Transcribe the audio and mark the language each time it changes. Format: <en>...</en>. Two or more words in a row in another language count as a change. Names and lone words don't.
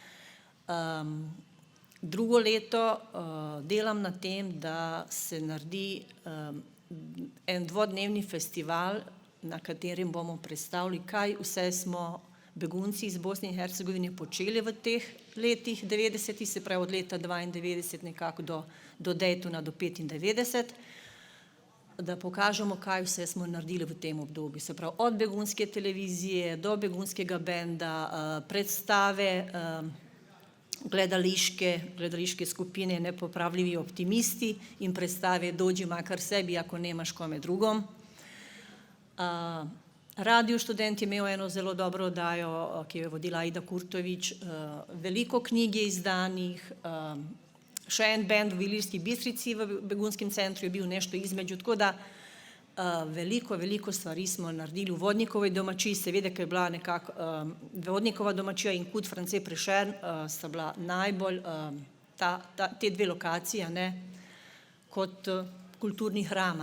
<sl>drugo leto delam na tem, da se naredi en 2-dnevni festival, na katerem bomo predstavili, kaj vse smo begunci iz Bosne in Hercegovine počeli v teh letih 90, se pravi od leta 92 nekako do Daytona do 95, da pokažemo, kaj vse smo naredili v tem obdobju. Se pravi, od begunske televizije do begunskega benda, predstave, gledališke skupine Nepopravljivi optimisti in predstave Dođi makar sebi, ako nemaš kome drugom. Radio Študent je imel eno zelo dobro oddajo, ki jo je vodila Aida Kurtović, veliko knjig je izdanih, še en bend v Ilirski Bistrici v begunskem centru je bil</sl> <bs>nešto između,</bs> <sl>tako da veliko stvari smo naredili. V Vodnikovoj domačiji, seveda, ker je bila nekako Vodnikova domačija in Kud France Prešern sta bila najbolj te dve lokaciji, kot kulturni hram.</sl>